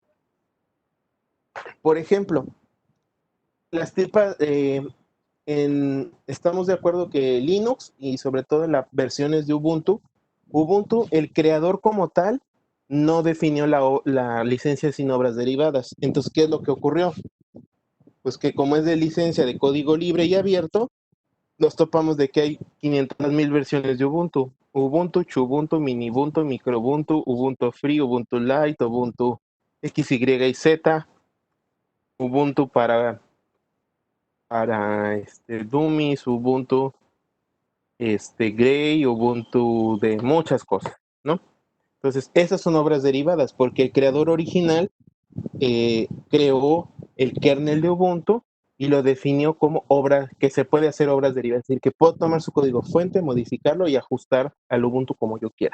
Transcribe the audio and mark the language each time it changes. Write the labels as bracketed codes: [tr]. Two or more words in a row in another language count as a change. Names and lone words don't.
[es] Por ejemplo, las tipas, estamos de acuerdo que Linux y sobre todo en las versiones de Ubuntu, el creador como tal, no definió la licencia sin obras derivadas. Entonces, ¿qué es lo que ocurrió? Pues que como es de licencia de código libre y abierto, nos topamos de que hay 500,000 versiones de Ubuntu. Ubuntu, Xubuntu, Minibuntu, Microbuntu, Ubuntu Free, Ubuntu Lite, Ubuntu X, Y y Z, Ubuntu para Dummies, Ubuntu Grey, Ubuntu de muchas cosas, ¿no? Entonces, esas son obras derivadas porque el creador original creó el kernel de Ubuntu y lo definió como obra, que se puede hacer obras derivadas, es decir, que puedo tomar su código fuente, modificarlo y ajustar al Ubuntu como yo quiera.